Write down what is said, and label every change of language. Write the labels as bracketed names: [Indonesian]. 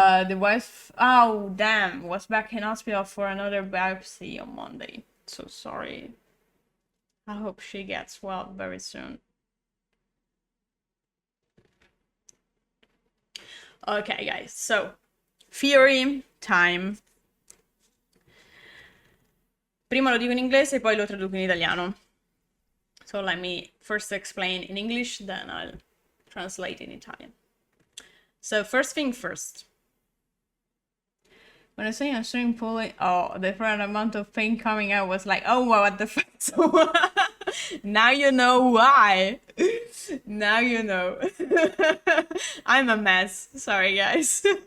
[English] The wife, oh damn, was back in hospital for another biopsy on Monday. So sorry. I hope she gets well very soon. Okay, guys, so theory time. [Italian] Prima lo dico in inglese, poi lo traduco in italiano. [English] So let me first explain in English, then I'll translate in Italian. So first thing first. When I was saying I'm swimming pool, the different amount of pain coming out was like, oh, what the fuck? So now you know why. Now you know. I'm a mess. Sorry, guys.